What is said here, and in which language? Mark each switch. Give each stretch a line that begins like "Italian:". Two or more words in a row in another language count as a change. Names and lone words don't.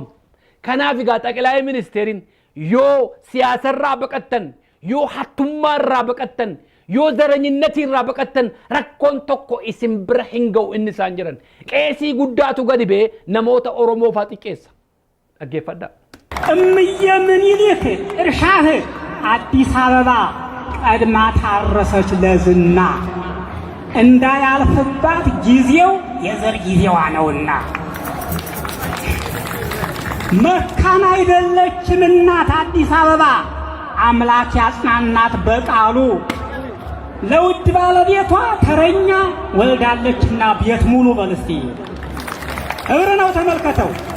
Oromo: Kanaaf egaa Xaqilaayii Ministeeriin yoo siyaasarraa baqattan, yoo hattummaarraa baqattan, yoo zaranyinnatirraa baqattan rakkoon tokko isin bira hin ga'u inni isaan jiran. Qeesii guddaatu gadi ba'ee namoota Oromoo faa xiqqeessa. Dhaggeeffadhaa.
Amharic: እምዬ ምኒልክ እርሻህ አዲስ አበባ ቀድማ ታረሰች ለዝና እንዳያልፍባት ጊዜው የዘር ጊዜዋ ነውና መካን አይደለችም እናት አዲስ አበባ አምላክ ያጽናናት በቃሉ ለውድ ባለቤቷ ተረኛ ወልዳለችና ቤት ሙሉ በልስቲ እብር ነው ተመልከተው